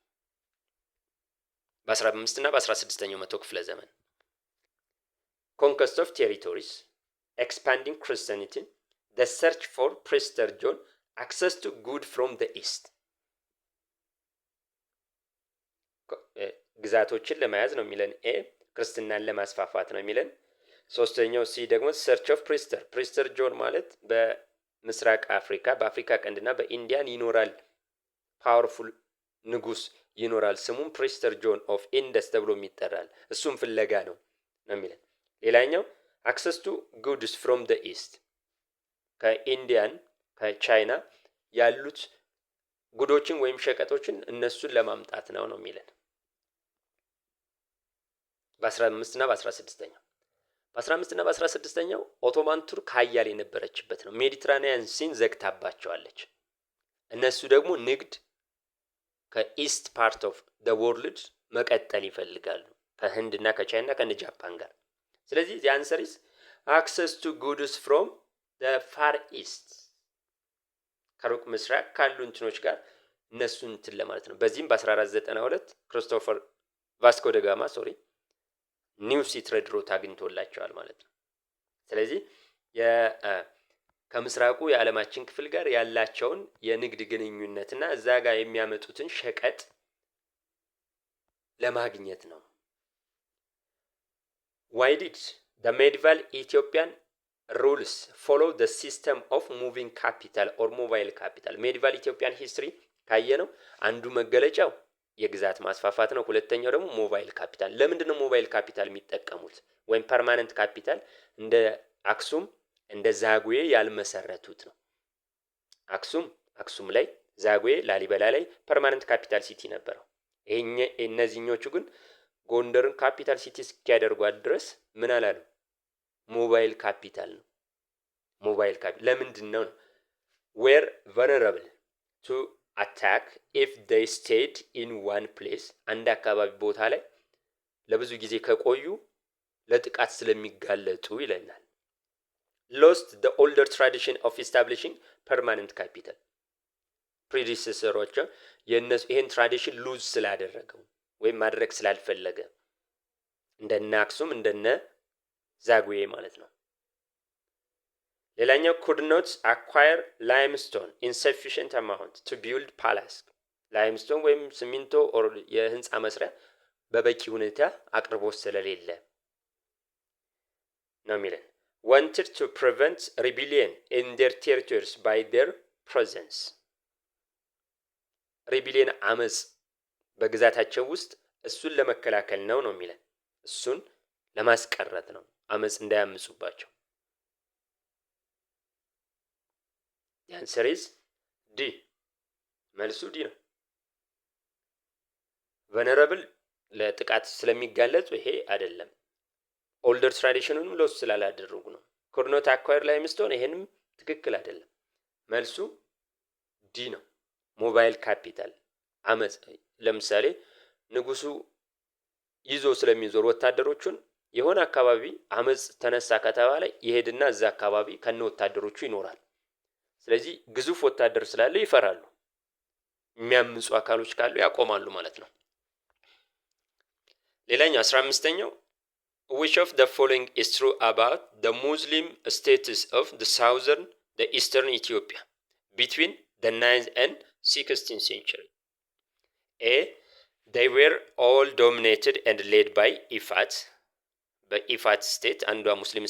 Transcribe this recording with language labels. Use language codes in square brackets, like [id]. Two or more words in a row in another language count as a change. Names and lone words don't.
[am] በ15 እና በ16ኛው መቶ ክፍለ ዘመን [en] conquest of territories, expanding Christianity, the search for Prester John, access to good from the east [am] ግዛቶችን ለመያዝ ነው የሚለን። ኤ ክርስትናን ለማስፋፋት ነው የሚለን። ሶስተኛው ሲ ደግሞ search [en] of Prester John [am] ማለት በምስራቅ አፍሪካ በአፍሪካ ቀንድና በኢንዲያን ይኖራል ፓወርፉል ንጉስ ይኖራል ስሙም ፕሪስተር ጆን ኦፍ ኢንደስ ተብሎ የሚጠራል እሱም ፍለጋ ነው የሚለን። ሌላኛው [en] access to goods from the east [am] ከኢንዲያን ከቻይና ያሉት ጉዶችን ወይም ሸቀጦችን እነሱን ለማምጣት ነው የሚለን። በ15 እና በ16ኛው እና በ16ኛው ኦቶማን ቱርክ ኃያል የነበረችበት ነው። ሜዲትራኒያን ሲን ዘግታባቸዋለች። እነሱ ደግሞ ንግድ [en] ከeast part of the world [am] መቀጠል ይፈልጋሉ ከህንድና ከቻይና ከነ ጃፓን ጋር። ስለዚህ [en] the answer is access to goods from the far east [am] ከሩቅ ምስራቅ ካሉ እንትኖች ጋር እነሱን እንትን ለማለት ነው። በዚህም በ1492 ክሪስቶፈር ቫስኮ ደ ጋማ [en] new sea trade route [am] አግኝቶላቸዋል ማለት ነው። ስለዚህ ከምስራቁ የዓለማችን ክፍል ጋር ያላቸውን የንግድ ግንኙነትና እዛ ጋር የሚያመጡትን ሸቀጥ ለማግኘት ነው። [en] Why did the medieval Ethiopian rules follow the system of moving capital or mobile capital? medieval Ethiopian history [am] ካየነው አንዱ መገለጫው የግዛት ማስፋፋት ነው። ሁለተኛው ደግሞ [en] mobile capital። [am] ለምንድነው [en] mobile capital [am] የሚጠቀሙት ወይም [en] permanent capital [am] እንደ አክሱም እንደ ዛጉዌ ያልመሰረቱት ነው? አክሱም ላይ ዛጉዌ ላሊበላ ላይ [en] permanent capital city [am] ነበረው። እነዚህኞቹ ግን ጎንደርን [en] capital city [am] እስኪያደርጓት ድረስ ምን አላሉ? [en] mobile capital [am] ነው። [en] mobile capital [am] ለምንድን ነው? [en] were vulnerable to attack if they stayed in one place [am] አንድ አካባቢ ቦታ ላይ ለብዙ ጊዜ ከቆዩ ለጥቃት ስለሚጋለጡ ይለናል። [en] lost the older tradition of establishing permanent capital [am] predecessoroቹ የነሱ ይሄን [en] tradition lose [am] ስላደረገው ወይም ማድረግ ስላልፈለገ እንደነ አክሱም እንደነ ዛጉዌ ማለት ነው። [en] ሌላኛው could not acquire limestone in sufficient amount to build palace limestone [am] ወይም ሲሚንቶ ኦር የህንጻ መስሪያ በበቂ ሁኔታ አቅርቦት ስለሌለ ነው የሚለን። [en] wanted to prevent rebellion in their territories by their presence [am] rebellion አመጽ በግዛታቸው ውስጥ እሱን ለመከላከል ነው የሚለን። እሱን ለማስቀረት ነው አመጽ እንዳያምጹባቸው። [en] the answer is D [am] መልሱ ዲ ነው። vulnerable ለጥቃት ስለሚጋለጡ ይሄ አይደለም። [en] older traditionኑንም [am] ሎስ ስላላደረጉ ነው። [en] could not acquire limestone [am] ይሄንም ትክክል አይደለም። መልሱ ዲ ነው። [en] mobile capital [am] አመጽ ለምሳሌ ንጉሱ ይዞ ስለሚዞር ወታደሮቹን የሆነ አካባቢ አመጽ ተነሳ ከተባለ ይሄድና እዛ አካባቢ ከነ ወታደሮቹ ይኖራል። ስለዚህ ግዙፍ ወታደር ስላለ ይፈራሉ። የሚያምጹ አካሎች ካሉ ያቆማሉ ማለት ነው። [en] ሌላኛው 15ኛው which of the following is true about the Muslim status of the southern the eastern Ethiopia between the 9th and 16th century? A they were all dominated and led by Ifat [am] በኢፋት ስቴት አንዷ ሙስሊም